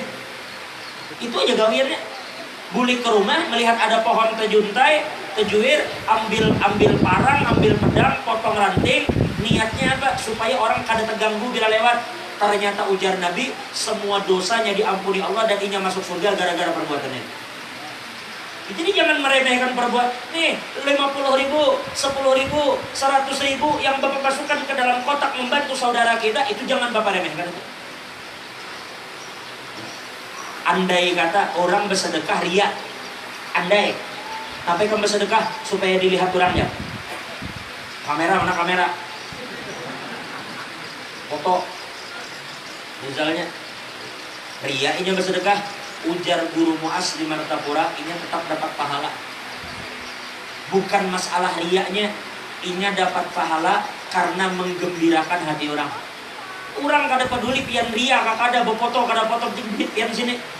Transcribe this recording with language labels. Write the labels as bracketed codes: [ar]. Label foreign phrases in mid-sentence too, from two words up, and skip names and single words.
[id] Itu aja gawiannya. Balik ke rumah melihat ada pohon tejuntai, tejuir, ambil parang, ambil pedang, potong ranting. Niatnya apa? Supaya orang [bjn] kada terganggu [id] bila lewat. Ternyata ujar Nabi, semua dosanya diampuni Allah dan inya masuk surga gara-gara perbuatannya. Jadi jangan meremehkan perbuatan. Nih 50.000, 10.000, 100.000 yang Bapak masukkan ke dalam kotak membantu saudara kita, itu jangan Bapak remehkan. Andai kata orang bersedekah ria, andai tapi kamu bersedekah supaya dilihat orangnya. Kamera mana kamera? Foto. Misalnya ria ini bersedekah, ujar guru Mu'az di Martapura, ini tetap dapat pahala. Bukan masalah riaknya, ini dapat pahala karena menggembirakan hati orang. [bjn] Orang kada peduli pian ria, kada bopoto, kada potong duit pian sini.